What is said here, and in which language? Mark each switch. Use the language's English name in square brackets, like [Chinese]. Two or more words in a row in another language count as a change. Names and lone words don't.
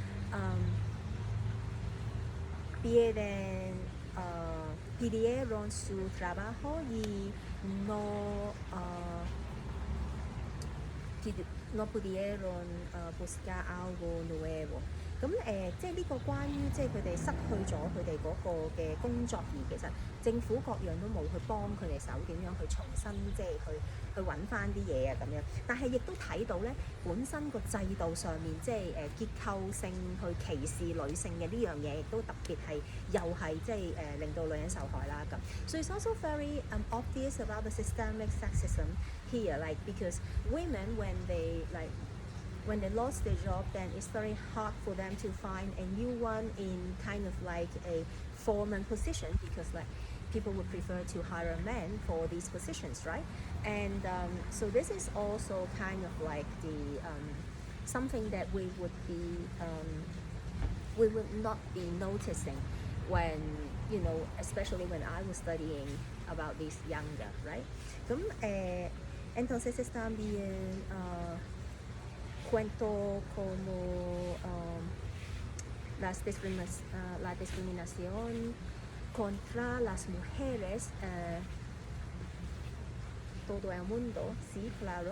[Spanish] pidieron su trabajo y no pudieron buscar algo nuevo。 [Cantonese] 咁即係呢個關於即係佢哋失去咗佢哋嗰個嘅工作，而其實政府各樣都冇去幫佢哋手，點樣去重新即係去揾翻啲嘢啊咁樣。但係亦都睇到咧，本身個制度上面即係結構性去歧視女性嘅呢樣嘢，亦都特別係又係即係令到女人受害啦咁。 [English] So it's also very obvious about the systemic sexism here, like because women when they lost their job, then it's very hard for them to find a new one in kind of like a foreman position, because like people would prefer to hire men for these positions, right? And so this is also kind of like the something that we would not be noticing when especially when I was studying about this younger, right? [Spanish] Entonces también cuento como la discriminación contra las mujeres, todo el mundo, sí, claro.